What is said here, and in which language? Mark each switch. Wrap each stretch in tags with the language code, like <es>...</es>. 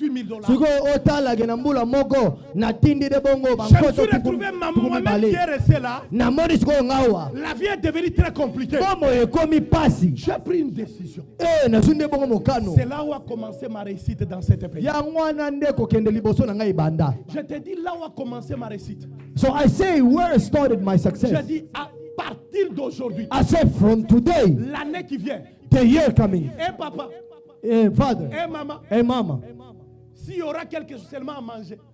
<fr>Je me suis retrouvé moi-même qui est resté là. La vie est devenue très compliquée. J'ai pris une décision. C'est là où a commencé ma réussite dans cette pays. Je te dis là où a commencé ma réussite.</fr> <en>So I say where started my success.</en> <fr>Je dis à partir d'aujourd'hui.</fr> <en>I said from today.</en> <fr>L'année qui vient.</fr> <en>The year coming.</en> <fr>Et papa.</fr> <en>And father.</en> <fr>Et maman.</fr> <en>And mama.</en> <fr>S'il y aura quelque chose seulement à manger.</fr>